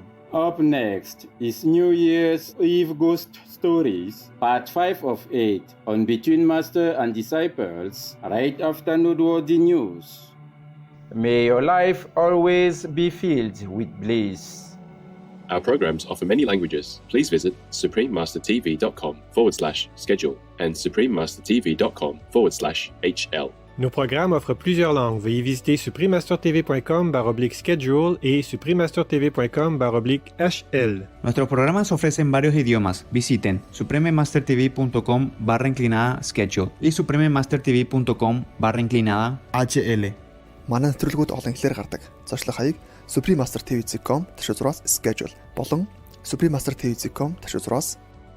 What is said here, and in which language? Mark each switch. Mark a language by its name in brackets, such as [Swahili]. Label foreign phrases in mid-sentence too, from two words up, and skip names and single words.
[English] Up next is New Year's Eve Ghost Stories, Part 5 of 8, on Between Master and Disciples, right after Noteworthy News. May your life always be filled with bliss. Our programs offer many languages. Please visit suprememastertv.com/schedule and suprememastertv.com/HL. [French] Nos programmes offrent plusieurs langues. Veuillez visiter suprememastertv.com/schedule et suprememastertv.com/HL. [Spanish] Nuestros programas ofrecen varios idiomas. Visiten suprememastertv.com/schedule и suprememastertv.com/HL. [Mongolian] Манай нэвтрүүлгүүд олон хэлээр гардаг. Зочлох хаяг suprememastertv.com/schedule болон suprememastertv.com/.